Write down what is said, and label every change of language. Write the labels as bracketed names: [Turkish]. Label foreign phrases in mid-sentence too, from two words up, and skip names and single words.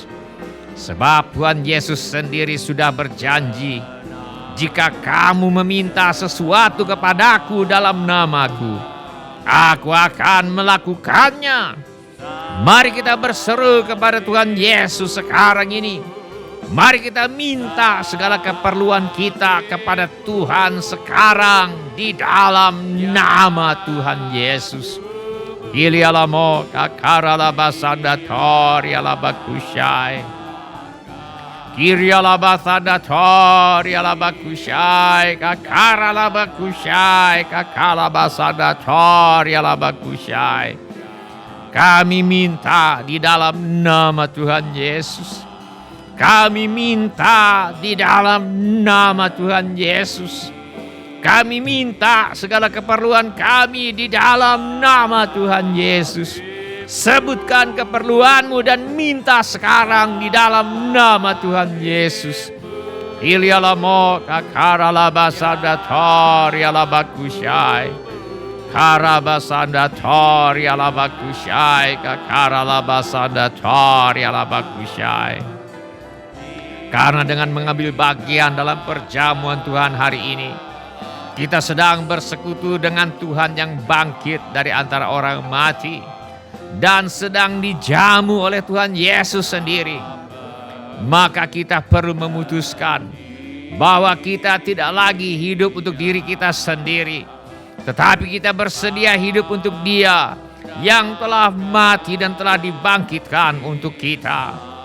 [Indonesian] Sebab Tuhan Yesus sendiri sudah berjanji, jika kamu meminta sesuatu kepadaku dalam namaku, aku akan melakukannya. Mari kita berseru kepada Tuhan Yesus sekarang ini. Mari kita minta segala keperluan kita kepada Tuhan sekarang di dalam nama Tuhan Yesus. Ilialamo kakaralabasandator yalabakushai. Kirialabasandator yalabakushai kakaralabakushai kakalabasandator yalabakushai. Kami minta di dalam nama Tuhan Yesus. Kami minta di dalam nama Tuhan Yesus. Kami minta segala keperluan kami di dalam nama Tuhan Yesus. Sebutkan keperluanmu dan minta sekarang di dalam nama Tuhan Yesus. Ilialamo kakaralabasandator yalabakushai. Karabasandator yalabakushai kakaralabasandator yalabakushai. Karena dengan mengambil bagian dalam perjamuan Tuhan hari ini, kita sedang bersekutu dengan Tuhan yang bangkit dari antara orang mati dan sedang dijamu oleh Tuhan Yesus sendiri. Maka kita perlu memutuskan bahwa kita tidak lagi hidup untuk diri kita sendiri, tetapi kita bersedia hidup untuk Dia yang telah mati dan telah dibangkitkan untuk kita.